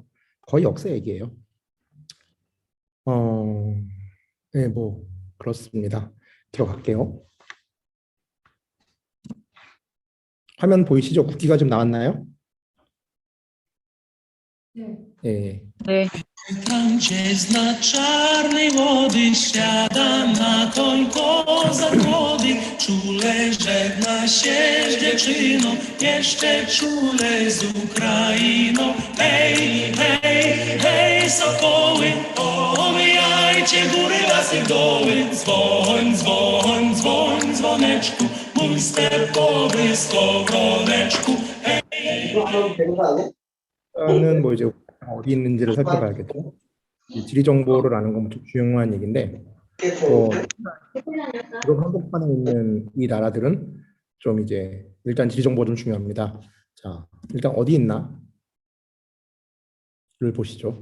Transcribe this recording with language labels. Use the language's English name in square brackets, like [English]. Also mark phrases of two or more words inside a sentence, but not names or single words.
[Korean] 거의 역사 얘기예요. 네, 뭐 그렇습니다. 들어갈게요. 화면 보이시죠? 국기가 좀 나왔나요? 네. 예. 네. [Polish] Tam cię zna czarnej wody, siada na koń kozak młody, czule żegna się z dziewczyną, jeszcze czule z Ukrainą. Hej, hej, hej, sokoły, omijajcie góry, lasy, doły, dzwoń, dzwoń, dzwoń, dzwoneczku, mój sterkowy skowroneczku. Hej, [Korean] 는 뭐 이제 어디 있는지를 살펴봐야겠죠. 지리 정보를 아는 건 중요한 얘기인데, 지금 한복판에 있는 이 나라들은 좀 이제 일단 지리 정보 좀 중요합니다. 자, 일단 어디 있나를 보시죠.